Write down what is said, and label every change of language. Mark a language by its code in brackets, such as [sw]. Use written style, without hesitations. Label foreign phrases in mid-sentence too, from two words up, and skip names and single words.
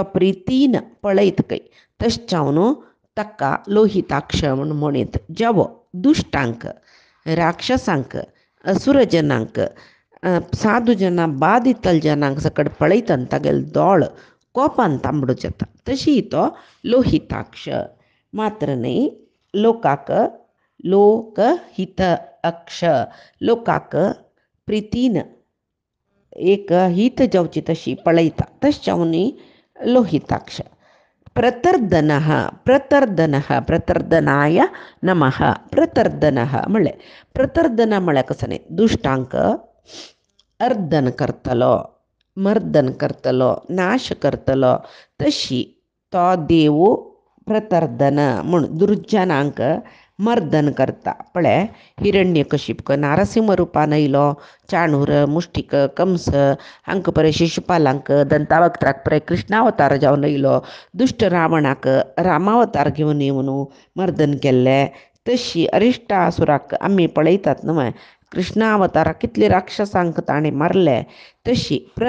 [kok] प्रितीन पळयत कय तशें ताका लोहिताक्ष म्हूण म्हणीत जेवो दुश्टांक राक्षसांक असुरजनांक साधू जनां बाद इतल जनांक सकड पळयतना तागेलो दोळ कोपान तांबडो जाता तशी तो लोहिताक्ष मात्र न्ही लोकाक लोकहित अक्ष लोकाक प्रितीन एक हित जावची तशी पळयता तशें लोहिताक्ष प्रतर्दनः प्रतर्दनाय नमः प्रतर्दनः म्हणलें प्रतर्दन म्हळ्यार कसं न्ही दुश्टांक अर्दन करतलो मर्दन करतलो नाश करतलो तशी तो देव प्रतर्दन म्हूण दुर्जनांक मर्दन करता पळय हिरण्यकशिप नारसिंह रुपान येयलो चाणूर मुष्टिक कंस हांकां पळय शिशुपालांक दंतावक्त्राक पळय कृष्णावतार जावन येयलो दुश्ट रावणाक रामावतार घेवन येवन मर्दन केल्लें तशी अरिश्टासुराक आमी पळयतात न्हय कृष्णावताराक कितले राक्षसांक ताणें मारले तशी